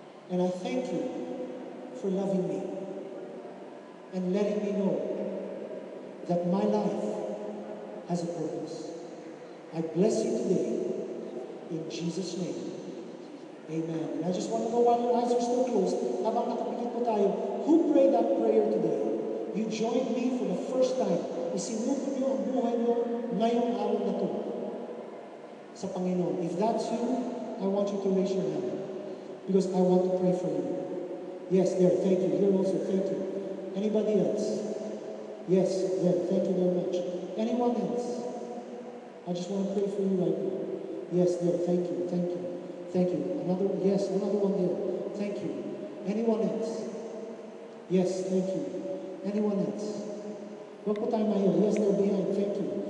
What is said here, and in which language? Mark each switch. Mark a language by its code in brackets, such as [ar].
[en] And I thank you for loving me and letting me know that my life has a purpose. I bless you today in Jesus' name. Amen. And I just want to know while your eyes are still closed, [tl] habang nakapikit po tayo, [en] who prayed that prayer today? You joined me for the first time. [tl] Isinuko niyo ang buhay niyo ngayong araw na to sa Panginoon. [en] If that's you, I want you to raise your hand because I want to pray for you. Yes, there. Thank you. Here also. Thank you. Anybody else? Yes, there. Thank you very much. Anyone else? I just want to pray for you right now. Yes, there. Thank you. Thank you. Thank you. Another one there. Thank you. Anyone else? Yes, thank you. Anyone else? [tl] Huwag po tayo mahiya. [en] Yes, they're behind. Thank you.